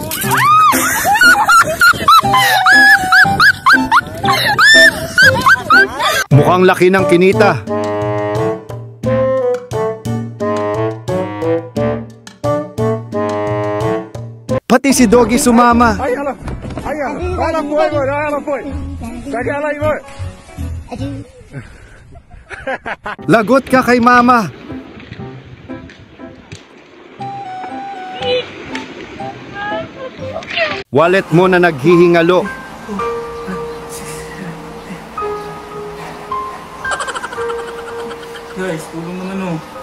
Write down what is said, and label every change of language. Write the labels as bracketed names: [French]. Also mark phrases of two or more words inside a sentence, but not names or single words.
[Filipino] Mukhang laki ng kinita. Pati si Doggy sumama. Ay, [Portuguese] ela foi, mano. Ela foi. Pega ela aí, mano. [Filipino] Lagot ka kay Mama. Wallet mo na naghihingalo. Guys, tulong naman o.